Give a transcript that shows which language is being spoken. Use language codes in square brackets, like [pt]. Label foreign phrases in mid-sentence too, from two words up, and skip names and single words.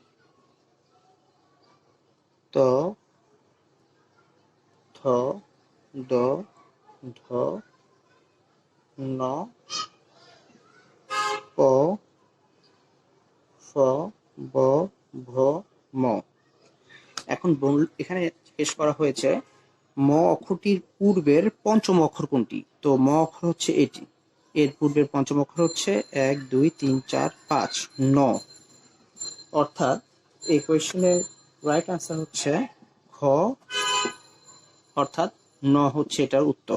[bn] ত, থ, দ, ধ, ন, প, ফ, ব, ভ, ম। এখন এখানে জিজ্ঞেস করা হয়েছে ম অক্ষরটির পূর্বের পঞ্চম অক্ষর কোনটি। তো ম অক্ষর হচ্ছে এটি, এর পূর্বের পঞ্চম অক্ষর হচ্ছে 1 2 3 4 5 ন। অর্থাৎ এই কোয়েশ্চেনের [en] right answer [bn] হচ্ছে খ, অর্থাৎ ন হচ্ছে এটার উত্তর।